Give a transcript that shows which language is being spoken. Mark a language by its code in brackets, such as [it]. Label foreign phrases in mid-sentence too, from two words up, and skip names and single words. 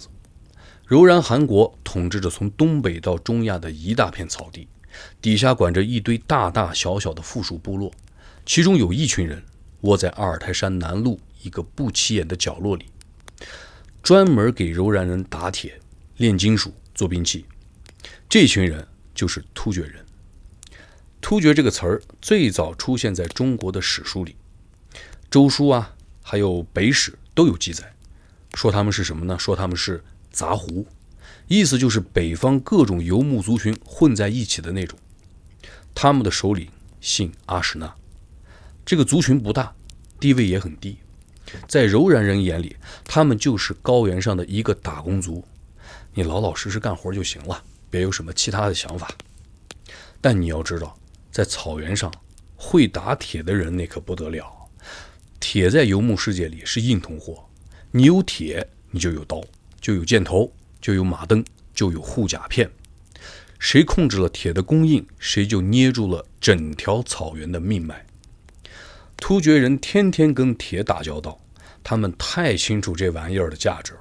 [zh] 柔然汗國統治着從東北到中亞的一大片草地，底下管着一堆大大小小的附屬部落，其中有一群人窩在阿爾泰山南麓一個不起眼的角落裡，專門給柔然人打鐵、煉金屬、做兵器。這群人就是突厥人。突厥這個詞兒最早出現在中國的史書裡，周書啊，還有北史都有記載，說他們是什麼呢？說他們是雜胡，意思就是北方各種游牧族群混在一起的那種。他們的首領姓阿史那，這個族群不大，地位也很低，在柔然人眼裡，他們就是高原上的一個打工族，你老老實實幹活就行了，別有什麼其他的想法。但你要知道，在草原上會打鐵的人那可不得了， 鐵在游牧世界裡是硬通貨，你有鐵，你就有刀，就有箭頭，就有馬鐙，就有護甲片。誰控制了鐵的供應，誰就捏住了整條草原的命脈。突厥人天天跟鐵打交道，他們太清楚這玩意兒的價值了。